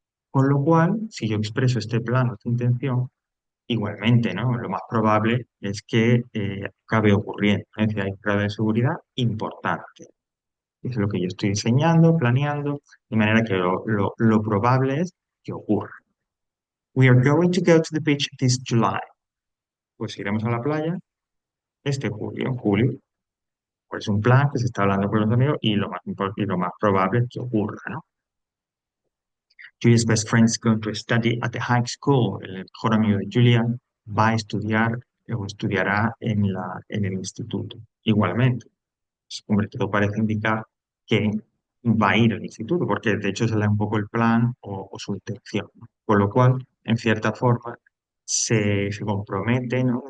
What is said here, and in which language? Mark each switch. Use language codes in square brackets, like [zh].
[es] Con lo cual, si yo expreso este plan o esta intención, igualmente, ¿no? Lo más probable es que acabe ocurriendo, ¿no? Es decir, hay un grado de seguridad importante. Es lo que yo estoy diseñando, planeando, de manera que lo probable es que ocurra. [en] We are going to go to the beach this July. [es] Pues iremos a la playa este julio, en julio. Pues es un plan que se está hablando con los amigos y lo más probable es que ocurra, ¿no? [en] Julia's best friend is going to study at the high school. [es] El mejor amigo de Julia va a estudiar o estudiará en el instituto. Igualmente, pues, hombre, todo parece indicar que va a ir al instituto, porque de hecho se le da un poco el plan o su intención, ¿no? Con lo cual, en cierta forma, se compromete, ¿no?